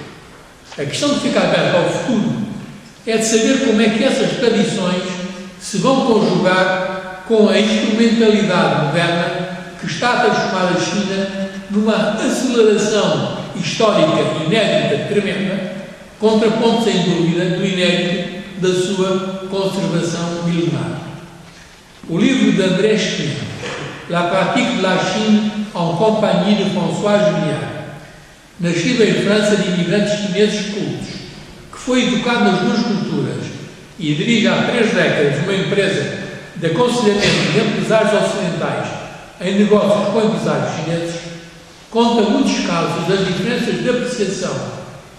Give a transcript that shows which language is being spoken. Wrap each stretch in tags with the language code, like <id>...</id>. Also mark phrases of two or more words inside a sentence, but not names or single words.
<pt>A questão de ficar aberto ao futuro é de saber como é que essas tradições se vão conjugar com a instrumentalidade moderna que está a transformar a China numa aceleração histórica inédita, tremenda, contraponto sem dúvida do inédito da sua conservação milenar. O livro de André Cheney, La pratique de la Chine en compagnie de François Julien, nascido em França de imigrantes chineses cultos, que foi educado nas duas culturas e dirige há 3 décadas uma empresa de aconselhamento de empresários ocidentais em negócios com empresários chineses, conta muitos casos das diferenças de apreciação e</pt>